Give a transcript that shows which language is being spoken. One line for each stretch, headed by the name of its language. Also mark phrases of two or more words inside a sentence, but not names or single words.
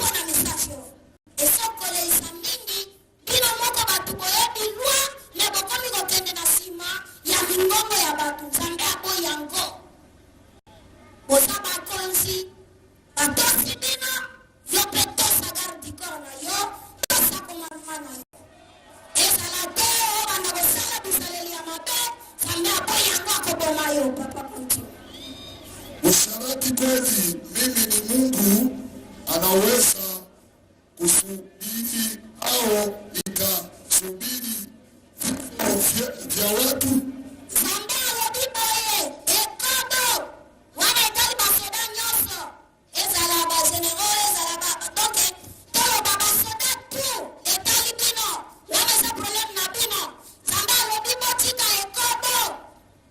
Lingala: na message oyo ezokolelisa mingi bino moko bato boyebi lwa me bokomi kokende na nsima ya mingongo ya bato nzambe aboyi yango boza bakonzi batosi bino yo mpe tosa
French: garde corps
Lingala: na yo tosa komama na yo ezala te oyo banda kosala bisaleli ya mabe nzambe aboyi yango akoboma yo papa continue
Swahili: Usharati kweli mimi ni Mungu anaweza kusubiri au itasubiri vifo vya watu?
Lingala: nzambe alobi boye ekodo wana etali basoda nyonso ezala bagenero ezala donc toloba basoda tu etali bino wana eza problème na bino nzambe alobi botika ekodo